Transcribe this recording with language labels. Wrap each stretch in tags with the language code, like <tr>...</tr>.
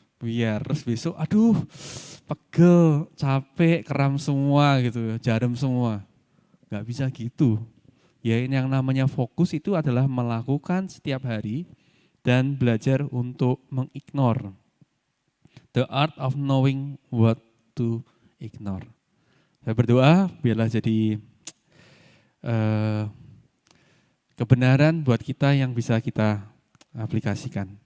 <id>Biar terus besok, aduh pegel, capek, kram semua gitu, jarum semua. Gak bisa gitu. Ya ini yang namanya fokus itu adalah melakukan setiap hari dan belajar untuk mengignore.</id> <en>The art of knowing what to ignore.</en> <id>Saya berdoa biarlah jadi kebenaran buat kita yang bisa kita aplikasikan.</id>